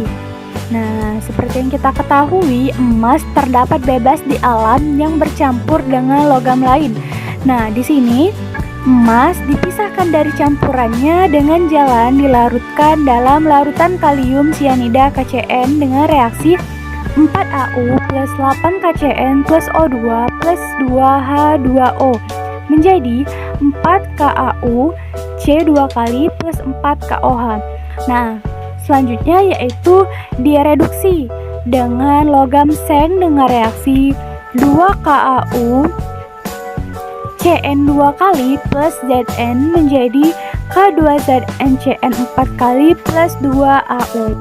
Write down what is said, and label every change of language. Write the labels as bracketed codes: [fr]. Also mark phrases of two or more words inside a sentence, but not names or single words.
[id] Nah, seperti yang kita ketahui, emas terdapat bebas di alam yang bercampur dengan logam lain. Nah, di sini emas dipisahkan dari campurannya dengan jalan dilarutkan dalam larutan kalium sianida KCN dengan reaksi 4Au plus 8KCN plus O2 plus 2H2O menjadi 4KAU C2 kali plus 4KOH. Nah, selanjutnya yaitu direduksi dengan logam seng dengan reaksi 2KAU CN2 kali plus Zn menjadi K2ZnCN 4 kali plus 2Au.